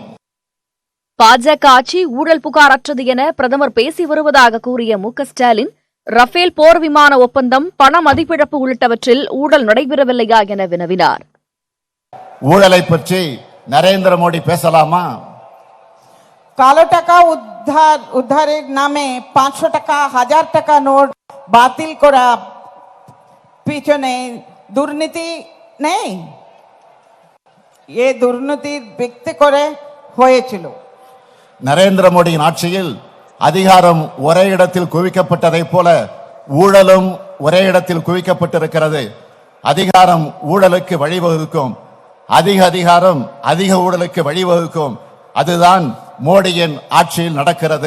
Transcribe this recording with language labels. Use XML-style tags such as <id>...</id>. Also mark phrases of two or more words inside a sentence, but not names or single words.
<ta>பாஜக ஆட்சி ஊழல் புகாரற்றது என பிரதமர் பேசி வருவதாக கூறிய மு.க.ஸ்டாலின், ரஃபேல் போர் விமான ஒப்பந்தம், பண மதிப்பிழப்பு உள்ளிட்டவற்றில் ஊழல் நடைபெறவில்லையா என வினவினார். ஊழலை பற்றி நரேந்திர மோடி பேசலாமா?</ta> <bn>কালো টাকা উদ্ধারের নামে 500 টাকা 1000 টাকা নোট বাতিল করা পিছনে দুর্নীতি নেই? এ দুর্নীতি ব্যক্তি করে হয়েছিল.</bn> <ta>நரேந்திர மோடியின் ஆட்சியில் அதிகாரம் ஒரே இடத்தில் குவிக்கப்பட்டதைப் போல ஊழலும் ஒரே இடத்தில் குவிக்கப்பட்டிருக்கிறது. அதிகாரம் ஊழலுக்கு வழிவகுக்கும், அதிக அதிகாரம் அதிக ஊழலுக்கு வழிவகுக்கும். அதுதான் மோடியின் ஆட்சியில் நடக்கிறது.</ta>